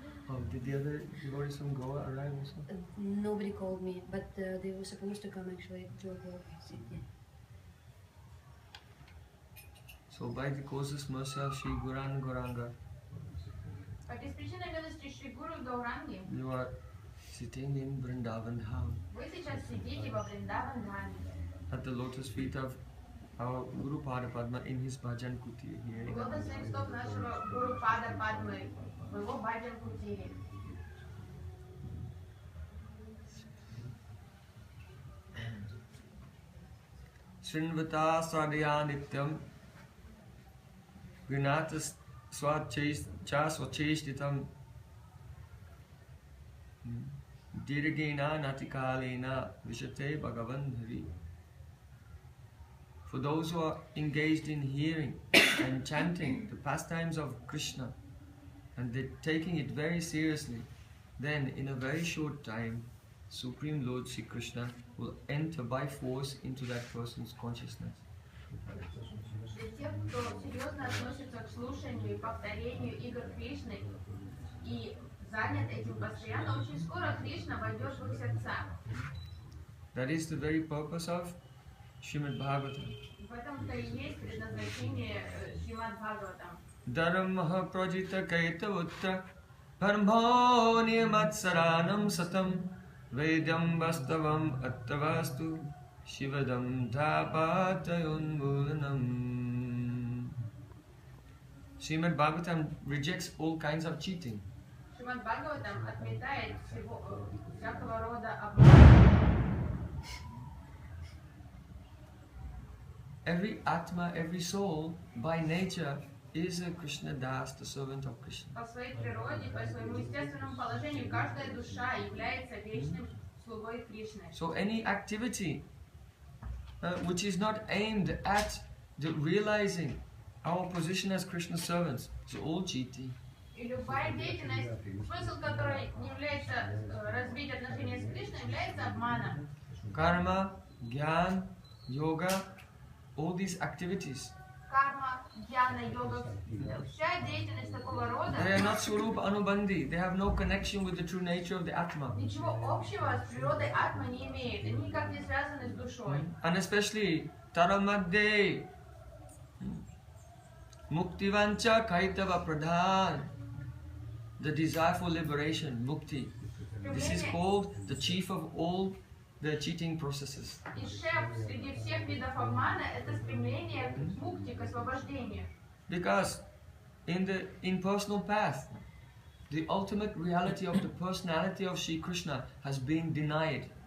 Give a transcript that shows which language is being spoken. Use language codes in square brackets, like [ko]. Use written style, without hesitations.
[en] Oh, did the other devotees from Goa arrive also? Nobody called me, but they were supposed to come actually at 2 o'clock. So by the causeless mercy of Shri Guran Goranga, [ru] По причине милости Шри Гуру Гауранги, [en] you are sitting in Vrindavan Dham [ru] вы сейчас сидите во Вриндаван Dham, [en] at the lotus feet of our Guru Pada Padma in his bhajan kuti here in [ru] лотосных стоп нашего Гуру Пада Падмы, в его Баджан Кутире. [sa] Srinvata Sadhya Nityam Grinatas Swacheshtitam Dirgena Natikalena Vishate Bhagavan Hari. [en] For those who are engaged in hearing and chanting the pastimes of Krishna and they're taking it very seriously, then in a very short time, Supreme Lord Sri Krishna will enter by force into that person's consciousness. [ru] Для тех, кто серьезно относится к слушанию и повторению игр Кришны и занят этим постоянно, очень скоро Кришна войдет в их сердца. [en] That is the very purpose of Шримад Бхагаватам. [ru] В этом-то и есть предназначение Шримад Бхагаватам. [sa] Dharmaha prajita kaitavutta Parmho niyamatsaranam satam Vedyam vastavam attavastu Shivadam tapatayun mulanam. [en] Srimad Bhagavatam rejects all kinds of cheating. [ru] Шримад Бхагаватам отметает всякого рода обман. [en] Every Atma, every soul, by nature, is a Krishna Das, the servant of Krishna. [ru] По своей природе, по своему естественному положению, каждая душа является вечным слугой Кришны. [en] So any activity which is not aimed at realizing our position as Krishna's servants is all cheating. [ru] И любая деятельность, смысл которой не является развить отношения с Кришной, является обманом. [en] Karma, Gyan, Yoga, all these activities, [ru] Карма, гьяна, йога, вся деятельность такого рода [en] they are not Swarupa Anubandhi. They have no connection with the true nature of the Atma. [ru] ничего общего с природой атма не имеет. Они никак не связаны с душой. [en] And especially [sa] Taramadde, Muktivancha Kaitava Pradhan, [en] the desire for liberation, Mukti. This is called the chief of all the cheating processes. [ru] И шеф среди всех видов обмана – это стремление к мукти, к освобождению. [en] Because in personal path, the ultimate reality of the personality of Sri Krishna has been denied.